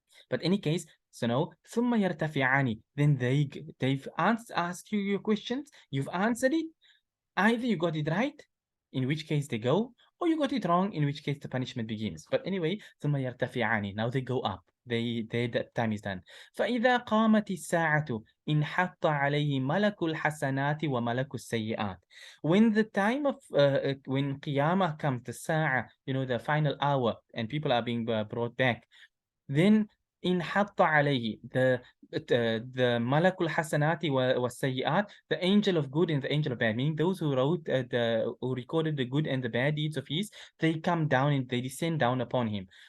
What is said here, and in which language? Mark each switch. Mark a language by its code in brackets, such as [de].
[en] But any case, so now [ar] ثم يرتفعان, [en] then they've asked you your questions, you've answered it. Either you got it right, in which case they go, or you got it wrong, in which case the punishment begins. But anyway, [ar] ثم يرتفعان, [en] now they go up. That time is done. [ar] فإذا قامت الساعة انحط عليه ملك الحسنات وملك السيئات. [en] When the time of when Qiyamah comes, the Sa'a, the final hour, and people are being brought back, then [ar] inhatta alayhi, [en] the [ar] malakul hasanati wa sayyi'at, [en] the angel of good and the angel of bad, meaning those who wrote who recorded the good and the bad deeds of his, they come down and they descend down upon him.